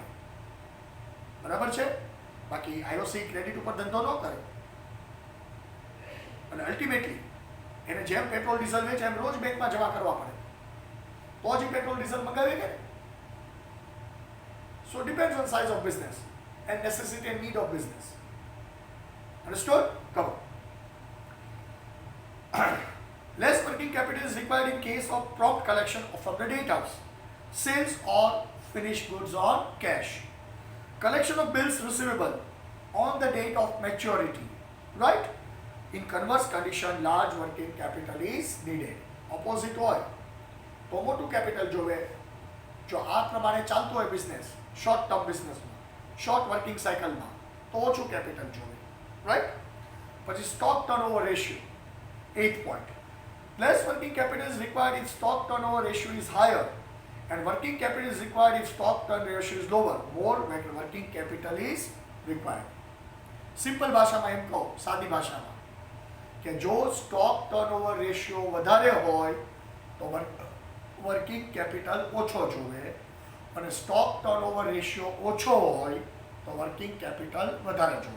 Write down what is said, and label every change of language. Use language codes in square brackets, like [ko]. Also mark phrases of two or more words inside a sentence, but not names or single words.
[gu] બરાબર છે? બાકી આઈઓસી ક્રેડિટ ઉપર ધંધો ન કરે. અને અલ્ટિમેટલી એને જેમ [en] petrol diesel [gu] વેચે એમ રોજ બેંકમાં જમા કરવા પડે તો જ [en] petrol diesel [gu] મંગાવે કે. [en] So depends on size of business and necessity and need of business. Understood? Come on. Less working capital is required in case of prompt collection from the debtors, sales or finished goods on cash, collection of bills receivable on the date of maturity, right? In converse condition, large working capital is needed. [gu] Opposite હોય તો મોટું કેપિટલ જોવે. જો આ પ્રમાણે ચાલતું હોય બિઝનેસ, [en] short term business, short working cycle, [gu] તો ઓછું કેપિટલ જોવે, રાઈટ? [en] પછી stock turnover ratio, 8th point. Less working capital is required if stock turnover ratio is higher, and working capital is required if stock turn ratio is lower. More working capital is required. [gu] સિમ્પલ ભાષામાં એમ કહો, સાદી ભાષામાં, કે જો [en] stock turnover ratio [gu] વધારે હોય તો [en] working capital [gu] ઓછો જોવે, અને [en] stock turnover ratio [gu] ઓછો હોય તો [en] working capital [gu] વધારે જોવે.